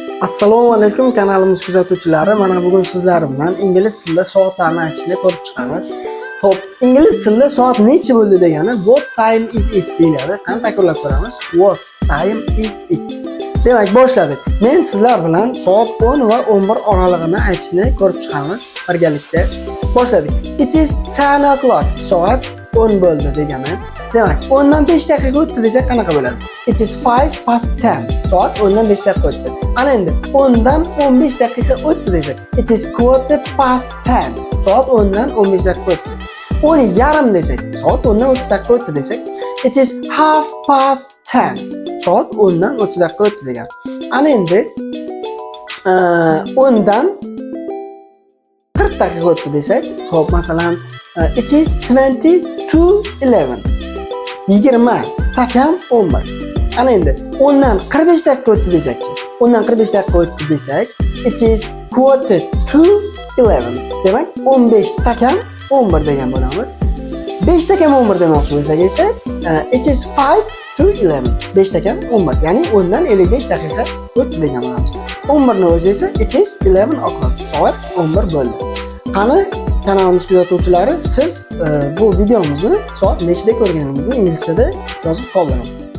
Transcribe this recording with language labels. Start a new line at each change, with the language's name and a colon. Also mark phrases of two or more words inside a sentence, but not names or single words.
Uzbek: Assalomu alaykum kanalimiz kuzatuvchilari. Mana bugun sizlar bilan ingliz tilida soatlarni aytishni ko'rib chiqamiz. Xo'p, ingliz tilida soat necha bo'ldi degani
English: what time is it
Uzbek: deyiladi. Qani takrorlab ko'ramiz.
English: What time is it.
Uzbek: Demak, boshladik. Men sizlar bilan soat 10 va 11 oralig'ini aytishni ko'rib chiqamiz birgalikda. Boshladik.
English: It is 10 o'clock.
Uzbek: Soat 10 bo'ldi degani. Demak, 10 dan 5 daqiqa o'tdi desak qanaqa bo'ladi?
English: It is 5 past 10.
Uzbek: Soat 10 dan 5 daqiqa o'tdi. Ana endi 10 dan 15 daqiqa o'tdi desak,
English: it is quarter past 10.
Uzbek: Soat 10 dan 15 daqiqa o'tdi. 10 yarim desak, soat 10 dan 30 daqiqa o'tdi desak,
English: it is half past 10.
Uzbek: Soat 10 dan 30 daqiqa o'tdi degan. Ana endi 10 dan 40 daqiqa o'tdi desak, xo'p, masalan,
English: it is 20 to 11.
Uzbek: 20 takam 11. Ana endi 10 dan 45 daqiqa o'tdi desakchi. 10 dan 45 daqiqa o'tdi desak,
English: it is quarter to 11.
Uzbek: Demak, 15 takam 11 degan bo'lamiz. 5 takam 11 demoqchi bo'lsak esa,
English: it is 5 to 11.
Uzbek: 5 takam 11. Ya'ni 10 dan 55 daqiqa o'tdi degan bo'lamiz. 11 ni o'zi esa
English: it is 11 o'clock.
Uzbek: Soat 11 bo'ldi. Qani kanalimiz kuzatuvchilari, siz bu videomizni soat nechida ko'rganimizni inglizchada yozib qoldiring.